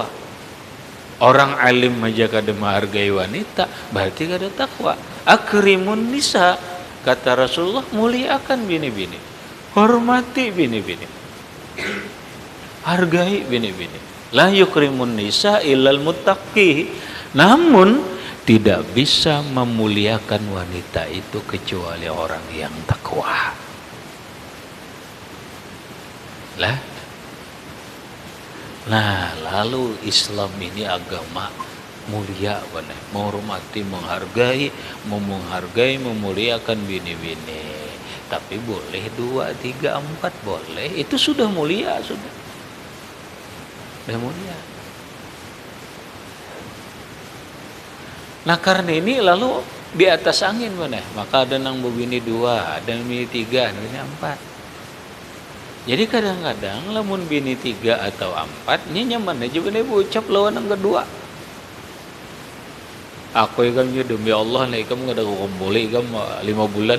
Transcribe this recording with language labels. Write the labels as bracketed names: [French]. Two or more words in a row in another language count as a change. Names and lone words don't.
[Banjar] Orang alim aja kada menghargai wanita, berarti kada takwa. [Arabic] Akrimun nisa, [Indonesian] kata Rasulullah, muliakan bini-bini, hormati bini-bini, hargai bini-bini. [Arabic] La yukrimun nisa illal muttaqi. [Indonesian] Namun tidak bisa memuliakan wanita itu kecuali orang yang takwa. Lah, nah, lalu Islam ini agama mulia, benar. Menghormati, menghargai, memuliakan bini-bini. Tapi boleh 2, 3, 4 boleh. Itu sudah mulia, sudah mulia. Nah karena ini lalu di atas angin benar. [Banjar] Maka ada nang bini 2, ada bini 3, ada bini 4. Jadi kadang-kadang lamun bini 3 atau 4, ini nyaman aja bener ucap lawan yang kedua. Aku ikam demi Allah nih, kamu ada kumpuli ikam 5 bulan.